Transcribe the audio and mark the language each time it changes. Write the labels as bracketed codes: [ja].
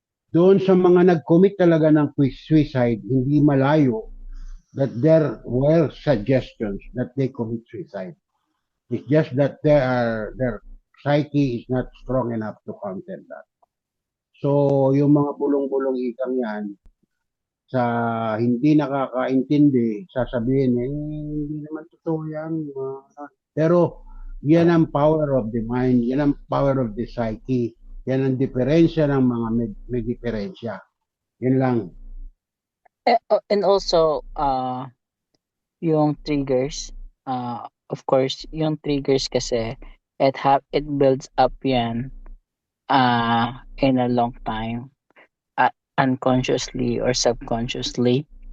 [tl] Doon sa mga nag-commit talaga ng suicide, hindi malayo [en] that there were suggestions that they commit suicide. It's just that their psyche is not strong enough to counter that. [tl] So, yung mga bulong-bulong ikang yan, sa hindi nakakaintindi, sasabihin, hindi naman totoo yan. Pero, yan ang [en] power of the mind, [tl] yan ang [en] power of the psyche, [tl] yan ang diferensya ng mga may diferensya. Yun lang. [en] And also, yung triggers, of course, [tl] yung triggers kasi, [en] it builds up yan in a long time, unconsciously or subconsciously.